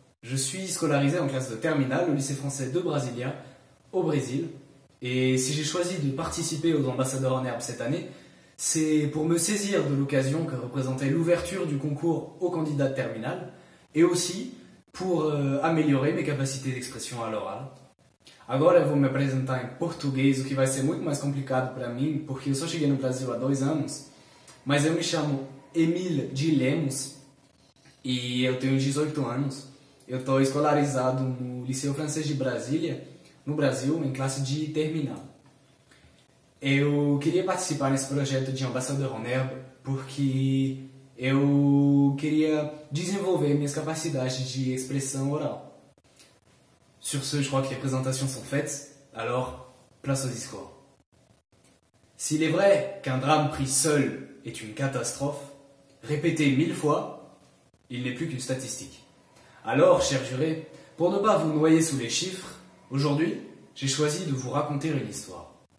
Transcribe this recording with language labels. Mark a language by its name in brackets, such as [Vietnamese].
[French] Je suis scolarisé en classe de terminale au lycée français de Brasilia, au Brésil. Et si j'ai choisi de participer aux ambassadeurs en herbe cette année, c'est pour me saisir de l'occasion que représentait l'ouverture du concours aux candidats de terminale et aussi pour améliorer mes capacités d'expression à l'oral. [Portuguese] Agora eu vou me apresentar em português, o que vai ser muito mais complicado para mim, porque eu só cheguei no Brasil há 2 anos, mas eu me chamo Émile de Lemos e eu tenho 18 anos. Eu estou escolarizado no Liceu Francês de Brasília, no Brasil, em classe de terminal. Eu queria participar nesse projeto de Ambassadeur en Herbe porque eu queria desenvolver minhas capacidades de expressão oral. [French] Sur ce, je crois que les présentations sont faites, alors place au discours. S'il est vrai qu'un drame pris seul est une catastrophe, répété 1000 fois, il n'est plus qu'une statistique. Alors, chers jurés, pour ne pas vous noyer sous les chiffres, aujourd'hui, j'ai choisi de vous raconter une histoire.